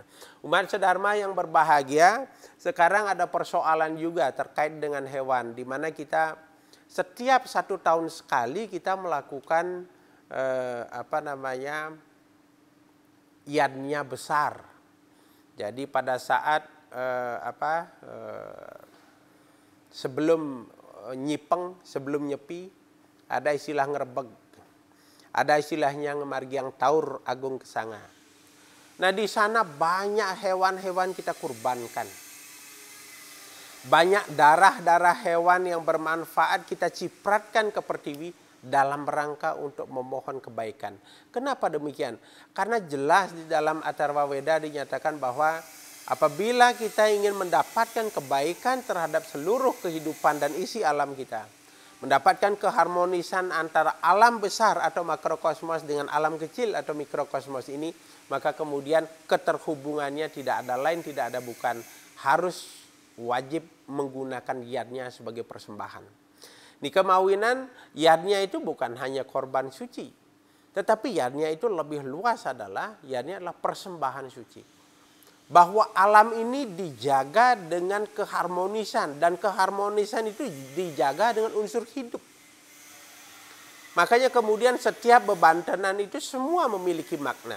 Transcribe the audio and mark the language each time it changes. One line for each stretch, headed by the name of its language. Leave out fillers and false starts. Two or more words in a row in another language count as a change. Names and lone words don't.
Indonesian: Umat sedharma yang berbahagia, sekarang ada persoalan juga terkait dengan hewan, di mana kita setiap 1 tahun sekali kita melakukan yadnya besar. Jadi pada saat sebelum nyipeng, sebelum nyepi, ada istilah ngerebeg. Ada istilahnya
Balinese: ngemargiang taur agung kesanga.
Indonesian: Nah, di sana banyak hewan-hewan kita kurbankan. Banyak darah-darah hewan yang bermanfaat kita cipratkan ke pertiwi dalam rangka untuk memohon kebaikan. Kenapa demikian? Karena jelas di dalam Atharva Weda dinyatakan bahwa apabila kita ingin mendapatkan kebaikan terhadap seluruh kehidupan dan isi alam kita, mendapatkan keharmonisan antara alam besar atau makrokosmos dengan alam kecil atau mikrokosmos ini, maka kemudian keterhubungannya tidak ada lain, tidak ada bukan, harus wajib menggunakan yadnya sebagai persembahan. Di kemawinan, yadnya itu bukan hanya korban suci, tetapi yadnya itu lebih luas adalah persembahan suci. Bahwa alam ini dijaga dengan keharmonisan, dan keharmonisan itu dijaga dengan unsur hidup. Makanya kemudian setiap bebantenan itu semua memiliki makna.